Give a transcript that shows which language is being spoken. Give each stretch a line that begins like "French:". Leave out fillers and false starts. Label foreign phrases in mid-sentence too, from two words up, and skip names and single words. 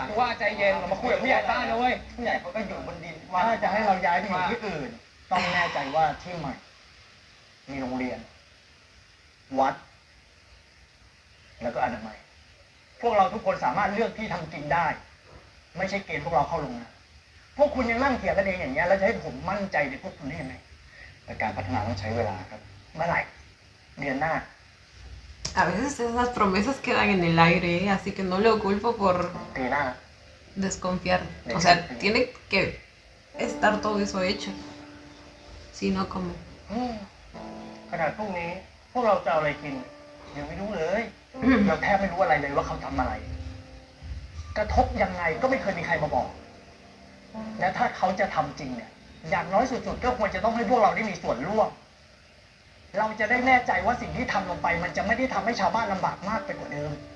Thai: ว่าใจเย็นเรามาคุยกับผู้ใหญ่บ้านนะเว้ยผู้ใหญ่เขาก็อยู่บนดินว่าจะให้เราย้ายไปอยู่ที่อื่นต้องแน่ใจว่าที่ใหม่มีโรงเรียนวัดแล้วก็อนามัยพวกเราทุกคนสามารถเลือกที่ทำกินได้ไม่ใช่เกณฑ์พวกเราเข้าโรงงานพวกคุณยังนั่งเถียงกันเองอย่างเงี้ยแล้วจะให้ผมมั่นใจในพวกคุณได้ยังไงแต่การพัฒนาต้องใช้เวลาครับเมื่อไหร่เดือนหน้า
Spanish: A veces esas promesas quedan en el aire, ¿eh? Así que no lo culpo por
Thai: ปีหน้า
Spanish: desconfiar. O sea, tiene que estar todo eso hecho. Si no, ¿cómo?
Thai: ขนาดพรุ่งนี้พวกเราจะเอาอะไรกินยังไม่รู้เลย เราแทบไม่รู้อะไรเลยว่าเขาทำอะไร กระทบยังไงก็ไม่เคยมีใครมาบอก และถ้าเขาจะทำจริงเนี่ยอย่างน้อยสุดๆก็ควรจะต้องให้พวกเราได้มีส่วนร่วม เราจะได้แน่ใจว่าสิ่งที่ทำลงไปมันจะไม่ได้ทำให้ชาวบ้านลำบากมากไปกว่าเดิม